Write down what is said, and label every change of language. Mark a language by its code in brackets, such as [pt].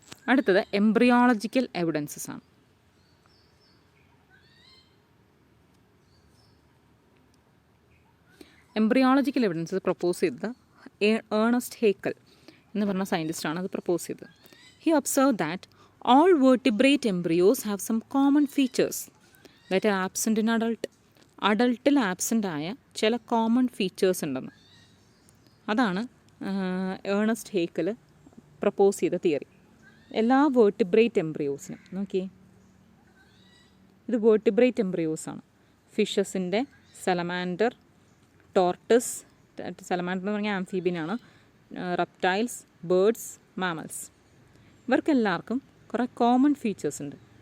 [ml] അടുത്തത് embryological evidences ആണ്. Embryological evidences propose ചെയ്തത് ഏണസ്റ്റ് ഹേക്കൽ എന്ന് പറഞ്ഞ സയൻറ്റിസ്റ്റാണ് അത് പ്രപ്പോസ് ചെയ്തത്. [en] He observe that all vertebrate embryos have some common features that are absent in adult. [ml] അഡൾട്ടിൽ absent ആയ ചില കോമൺ ഫീച്ചേഴ്സ് ഉണ്ടെന്ന്. അതാണ് ഏണസ്റ്റ് ഹേക്കൽ പ്രപ്പോസ് ചെയ്ത തിയറി. എല്ലാ വേർട്ടിബ്രേറ്റ് എംബ്രിയോസിനും നോക്കിയേ, ഇത് വേർട്ടിബ്രേറ്റ് എംബ്രിയോസാണ്. ഫിഷസിൻ്റെ, സലമാൻഡർ, ടോർട്ടസ്, സലമാൻഡർ എന്ന് പറഞ്ഞാൽ ആംഫീബിയനാണ്, റെപ്റ്റൈൽസ്, ബേർഡ്സ്, മാമൽസ്, ഇവർക്കെല്ലാവർക്കും കുറേ കോമൺ ഫീച്ചേഴ്സ് ഉണ്ട്.